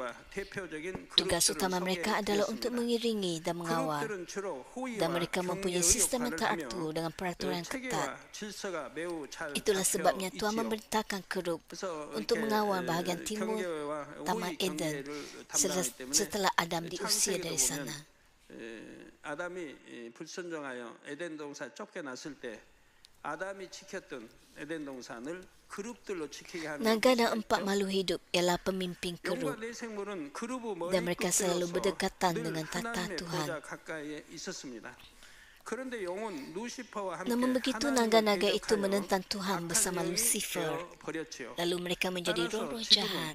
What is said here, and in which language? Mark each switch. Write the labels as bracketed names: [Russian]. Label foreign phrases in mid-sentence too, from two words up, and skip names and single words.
[Malay] Tugas utama mereka adalah untuk mengiringi dan mengawal, dan mereka mempunyai sistem yang teratur dengan peraturan yang ketat. Itulah sebabnya Tuhan memerintahkan kerup untuk mengawal bahagian timur Taman Eden setelah Adam diusir dari sana. [Korean] 아담이 불순종하여 에덴 동산 쫓겨났을 때 아담이 지켰던 에덴 동산을 그룹들로 지키게 하는 [Malay] Naga dan empat makhluk hidup ialah pemimpin kerup, dan mereka selalu berdekatan dengan tata Tuhan. Namun begitu naga-naga itu menentang Tuhan bersama Lucifer, lalu mereka menjadi roh-roh jahat.